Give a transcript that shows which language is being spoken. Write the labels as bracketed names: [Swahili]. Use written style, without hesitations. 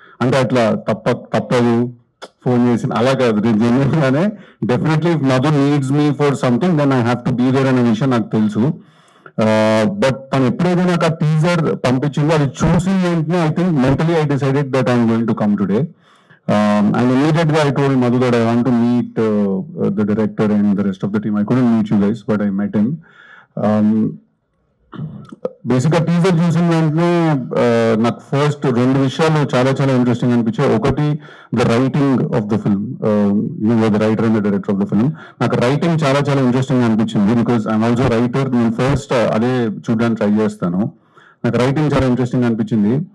[Telugu] అంటే అట్లా తప్పదు ఫోన్ చేసి అలా కాదు, నేను జెన్యున్గానే [English] definitely Madhu needs me for something then I have to be there [Telugu] అనే విషయం నాకు తెలుసు. బట్ తను ఎప్పుడైతే నాకు ఆ టీజర్ పంపించిందో అది చూసి వెంటనే [English] I think mentally I decided that I'm going to come today. And immediately I told Madhu that I want to meet the director and the rest of the team. I couldn't meet you guys, but I met him. [Telugu] బేసిక్గా teaser చూసిన వెంటనే నాకు first రెండు విషయాలు చాలా చాలా interesting అనిపించాయి. [English] ఒకటి, the writing of the film, the writer and the director of the film. [Telugu] నాకు రైటింగ్ చాలా చాలా ఇంట్రెస్టింగ్ అనిపించింది, [English] Because I'm also writer. [Telugu] నేను ఫస్ట్ అదే చూడడానికి ట్రై చేస్తాను. నాకు రైటింగ్ చాలా ఇంట్రెస్టింగ్ అనిపించింది.